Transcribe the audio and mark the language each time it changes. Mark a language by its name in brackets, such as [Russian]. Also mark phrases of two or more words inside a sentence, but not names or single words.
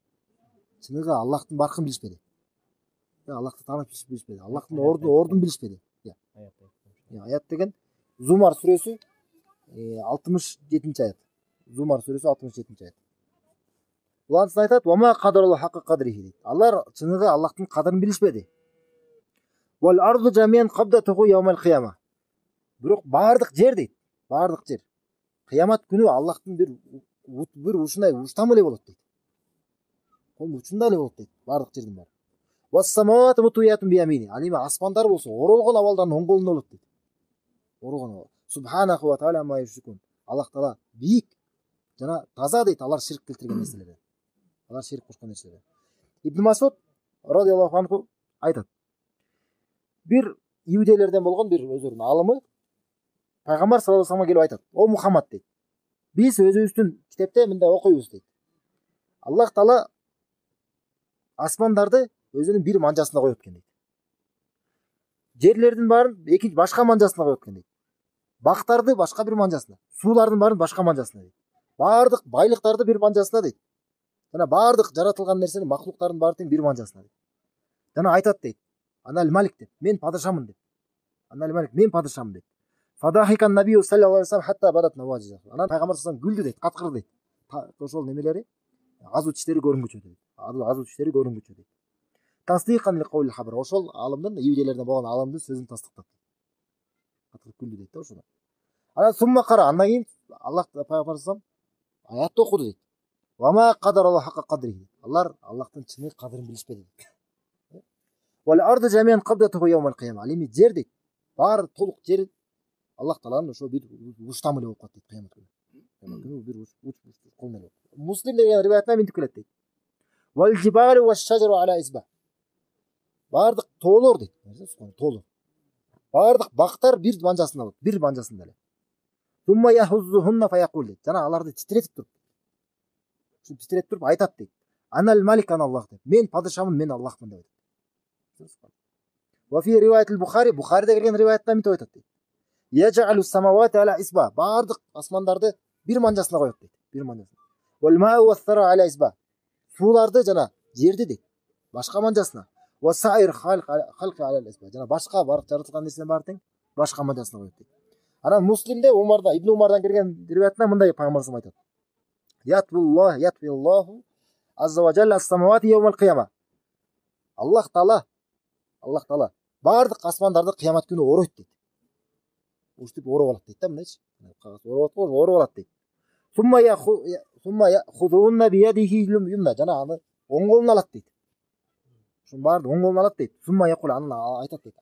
[Kyrgyz] Чыныгы Аллахтын баркын билишпеди. Аллахты таанып билишпеди. Аллахтын ордун билишпеди. Аят деген Зумар сүрөсү 67-чи аят. Зумар сүрөсү 67-чи аят. Улантсын айтат: [Arabic] "وما قدر الله حق قدره" дейт. [Kyrgyz] Алар чыныгы Аллахтын кадырын билишпеди. [Arabic] والأرض جميعا قبضته يوم القيامة. [Kyrgyz] Бирок бардык жер дейт. Бардык жер. Кыямат күнү Аллахтын бир ушундай уштамы эле болот дейт. Кол учунда эле болот дейт. Бардык жердин баары. [Arabic] والسماوات مطويات بيمينه. [Kyrgyz] Ал эми асмандар болсо оролгон абалдан оң колунда болот дейт. Оролгон абал. [Arabic] سبحانه وتعالى ما يشركون. [Kyrgyz] Аллах таала бийик жана таза дейт алар ширк келтирген нерселерден. Алар ширк кошкон нерселер. Ибн Масуд [Arabic] رضي الله عنه [Kyrgyz] айтат. Бир иудейлерден болгон бир өздөрүнүн алымы пайгамбар [Arabic] صلى الله عليه [Kyrgyz] вассаламга келип айтат. О Мухаммад дейт. Биз өзүбүздүн китепте мындай окуйбуз дейт. Аллах таала асмандарды өзүнүн бир манжасына коет экен дейт. Жерлердин баарын экинчи башка манжасына коет экен дейт. Бактарды башка бир манжасына, суулардын баарын башка манжасына дейт. Бардык байлыктарды бир манжасына дейт. Жана бардык жаратылган нерсени, махлуктардын баары тең бир манжасына дейт. Жана айтат дейт. [Arabic] أنا الملك [Kyrgyz] деп, мен падышамын деп. [Arabic] أنا الملك, [Kyrgyz] мен падышамын деп. [Arabic] فضحك النبي صلى الله عليه وسلم حتى بدت نواجذ. [Kyrgyz] Анан пайгамбар [Arabic] صلى الله عليه وسلم [Kyrgyz] күлдү дейт, каткырды дейт. Ошол немелери азуу тиштери көрүнгүчү дейт. Азуу тиштери көрүнгүчү дейт. [Arabic] تصديقا لقول الحبر. [Kyrgyz] Ошол алымдын, иудейлерден болгон алымдын сөзүн тастыктап. Каткырып күлдү дейт да ошондо. Анан [Arabic] ثم قرأ, [Kyrgyz] андан кийин Аллах пайгамбар [Arabic] صلى الله عليه [Kyrgyz] аятты окуду дейт. [Arabic] وما قدر الله حق قدره. [Kyrgyz] Алар Аллахтын чын кадырын билишпеди дейт. [Arabic] والأرض جميعا قبضته يوم القيامة. [Kyrgyz] Ал эми жер дейт. Баары толук жер Аллах тааланын ошо бир уштамы эле болуп калат дейт кыямат күнү. Кыямат күнү бир уч колун эле. Муслим деген риваятына мынтип келет дейт. [Arabic] والجبال والشجر على إصبع. [Kyrgyz] Бардык тоолор дейт. Тоолор. Бардык бактар бир манжасында болот, бир манжасында эле. [Arabic] ثم يهزهن فيقول [Kyrgyz] дейт. Жана аларды титиретип туруп. Ушул титиретип туруп айтат дейт. [Arabic] أنا الملك أنا الله [Kyrgyz] деп. Мен падышамын, мен Аллахмын деп. [Arabic] وفي رواية البخاري, [Kyrgyz] Бухариде келген риваятта мынтип айтат дейт. [Arabic] يجعل السماوات على إصبع. [Kyrgyz] Бардык асмандарды бир манжасына коет дейт. Бир манжасына. [Arabic] والماء والثرى على إصبع. [Kyrgyz] Сууларды жана жерди дейт. Башка манжасына. [Arabic] وسائر الخلق على إصبع. [Kyrgyz] Жана башка барып жаратылган нерсенин баары тең башка манжасына коет дейт. Анан Муслимде Умарда, Ибн Умардан келген риваятта мындай пайгамбар [Arabic] صلى الله عليه وسلم [Kyrgyz] айтат. [Arabic] يطوي الله عز وجل السماوات يوم القيامة. [Kyrgyz] Аллах таала бардык асмандарды кыямат күнү ороyт дейт. Ушинтип ороп алат дейт да, мындайчы. Кагаз ороп алат дейт. [Arabic] ثم يأخذهن بيده اليمنى. [Kyrgyz] Жана аны оң колуна алат дейт. Ушун баарды оң колуна алат дейт. [Arabic] ثم يقول, [Kyrgyz] аны айтат дейт.